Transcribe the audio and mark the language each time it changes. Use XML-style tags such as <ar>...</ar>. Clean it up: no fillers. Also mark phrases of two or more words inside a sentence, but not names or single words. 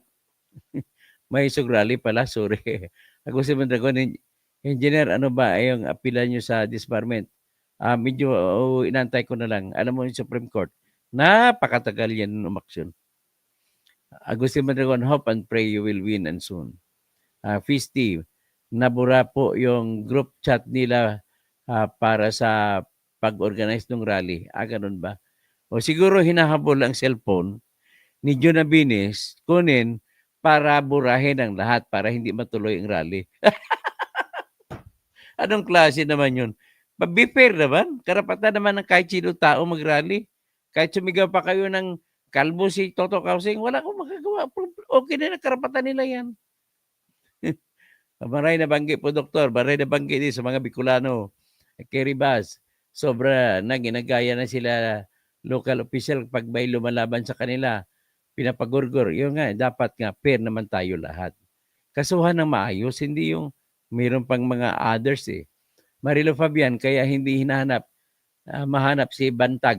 <tl>May sugrali pala, sorry. Ako si Mondragon, engineer, ano ba yung apila nyo sa disbarment? Medyo inantay ko na lang. Alam mo yung Supreme Court, napakatagal yan umaksyon. Agustin Mondragon,</tl> <en>hope and pray you will win and soon.</en> <tl>Fisty, nabura po yung group chat nila para sa pag-organize ng rally. Ganun ba? O siguro hinahabol ang cellphone ni John Abenes kunin para burahin ang lahat para hindi matuloy ang rally. Anong klase naman yun?</tl> <en>Be fair</en> <tl>naman. Karapatan naman ng kahit sino tao mag-rally. Kahit sumigaw pa kayo ng kalbo si Toto Kausing, wala akong magagawa. Okay na, karapatan nila yan.</tl> <bik>Maray na banggi po, Doktor. Maray na banggi din sa mga Bicolano.</bik> <tl>Kerry Bass, sobra na ginagaya na sila local official pag may lumalaban sa kanila. Pinapagurgur. Yun nga, dapat nga fair naman tayo lahat. Kasuhan ng maayos, hindi yung mayroon pang mga others eh. Marilo Fabian, kaya hindi mahanap si Bantag.</tl>